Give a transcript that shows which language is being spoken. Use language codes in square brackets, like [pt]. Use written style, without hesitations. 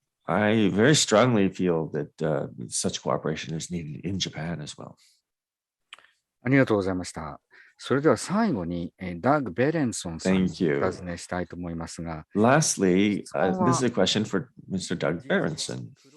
[en] I very strongly feel that such cooperation is needed in Japan as well. [ja] ありがとうございました。それでは最後にダグ・ベレンソンさんにお尋ねしたいと思いますが。 [en] Lastly, this is a question for Mr. Doug Berenson.